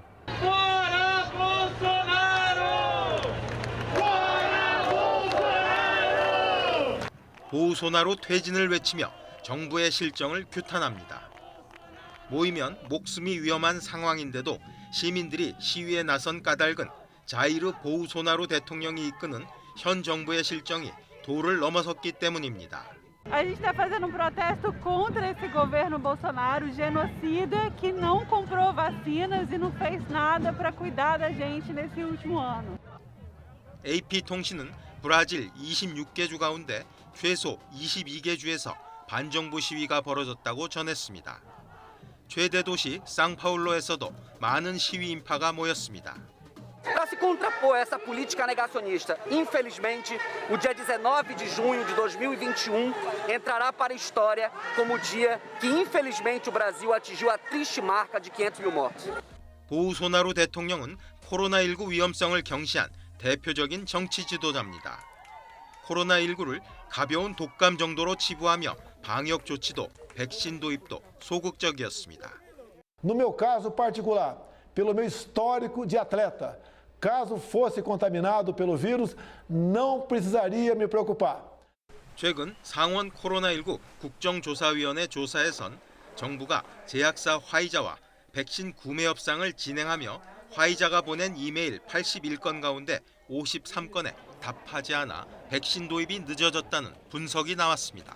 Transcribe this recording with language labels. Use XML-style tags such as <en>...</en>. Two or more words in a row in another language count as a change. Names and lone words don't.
<ko>보우소나루 퇴진을 외치며 정부의 실정을 규탄합니다. 모이면 목숨이 위험한 상황인데도 시민들이 시위에 나선 까닭은 자이르 보우소나루 대통령이 이끄는 현 정부의 실정이 도를 넘어섰기 때문입니다.</ko> <pt>A gente está fazendo protesto contra esse governo Bolsonaro, genocida, que não comprou vacinas e não fez nada para cuidar da gente nesse último ano.</pt> <ko>AP통신은 브라질 26개 주 가운데 최소 22개 주에서 반정부 시위가 벌어졌다고 전했습니다. 최대 도시 상파울로에서도 많은 시위 인파가 모였습니다.</ko> <pt>Para se contrapor a essa política negacionista, infelizmente, o dia 19 de junho de 2021 entrará para a história como o dia que, infelizmente, o Brasil atingiu a triste marca de 500.000 mortos.</pt> <ko>보우소나루 대통령은 코로나19 위험성을 경시한 대표적인 정치 지도자입니다. 코로나19를 가벼운 독감 정도로 치부하며 방역 조치도 백신 도입도 소극적이었습니다.</ko> <pt>No meu caso particular, pelo meu histórico de atleta, caso fosse contaminado pelo vírus, não precisaria me preocupar.</pt> <ko>최근 상원 코로나19 국정조사위원회 조사에선 정부가 제약사 화이자와 백신 구매 협상을 진행하며 화이자가 보낸 이메일 81건 가운데 53건에 답하지 않아 백신 도입이 늦어졌다는 분석이 나왔습니다.</ko>